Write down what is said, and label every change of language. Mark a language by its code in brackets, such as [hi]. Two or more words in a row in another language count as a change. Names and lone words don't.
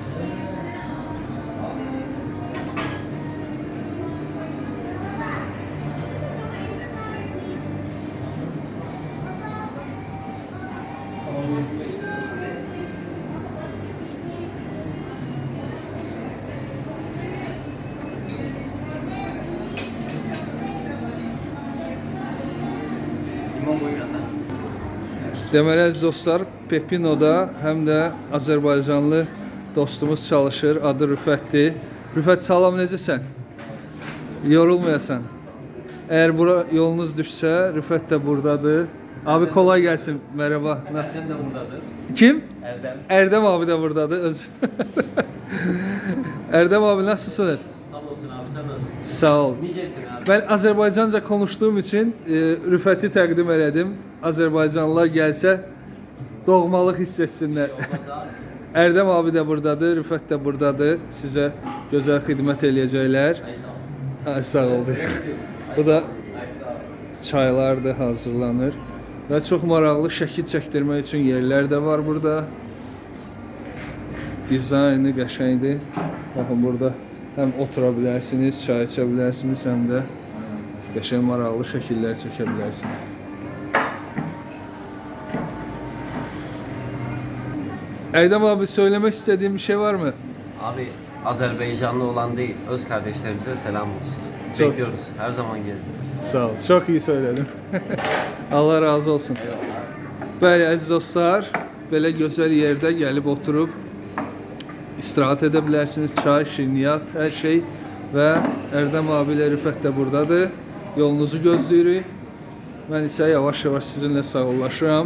[az] Deməli, əziz dostlar, Pepino'da həm də Azərbaycanlı dostumuz çalışır. Adı Rüfətdir. Rüfət, salam, necəsən? Yorulmayasan. Əgər bura yolunuz düşsə, Rüfət də buradadır. [tr] Abi kolay gəlsin. Merhaba. [az] Erdem de buradadır. Kim? Erdem. Erdem abi de buradadır. Erdem [tr] abi, nasılsınız? Hamdolsun abi, sen nasılsın? [az] Sağ ol. Nicesin abi. [tr] Ben Azerbaycanca konuştuğum için [az] Rüfət'i təqdim elədim. Azerbaycanlılar gəlsə doğmalıq hiss etsinlər. Olmaz abi. Erdem abi de buradadır, Rüfət də buradadır. Sizə gözəl xidmət eləyəcəklər. Ay sağ ol. Ay, sağ ol. Bu da Ay sağ ol. çaylar da hazırlanır. Və çox maraqlı şəkil çəkdirmək üçün yerlər də var burada. Dizaynı qəşəngdir. Baxın, burada həm otura bilərsiniz, çay içə bilərsiniz, həm də qəşəng maraqlı şəkillər çəkə bilərsiniz. [tr] Erdem abi, söylemek istediğin bir şey var mı? Abi Azerbaycanlı olan değil, öz kardeşlerimize selam olsun. Çok- Bekliyoruz. Her zaman gelin. Sağ ol. Çok iyi söyledin. Allah razı olsun. [az] Bəli, əziz dostlar, belə gözəl yerdə gəlib oturub istirahat edə bilərsiniz. Çay, şirniyyat, hər şey. Və Erdem abi ilə Rüfət də buradadır. Yolunuzu gözləyirik. Mən isə yavaş-yavaş sizinlə sağollaşıram.